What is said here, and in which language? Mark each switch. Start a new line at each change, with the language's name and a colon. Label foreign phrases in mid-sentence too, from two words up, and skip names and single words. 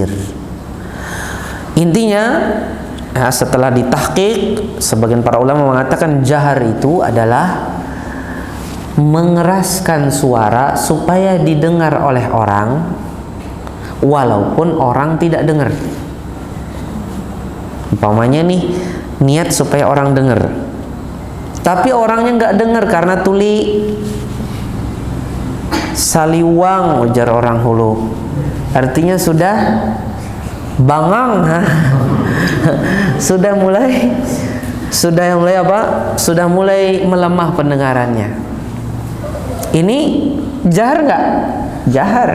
Indonesian: Intinya, setelah ditahqiq, sebagian para ulama mengatakan jahar itu adalah mengeraskan suara supaya didengar oleh orang walaupun orang tidak dengar. Umpamanya nih, niat supaya orang dengar, tapi orangnya nggak dengar karena
Banjar: tuli saliwang, ujar orang hulu.
Indonesian: Artinya sudah bangang, sudah mulai apa? Sudah mulai melemah pendengarannya. Ini jahar nggak? Jahar.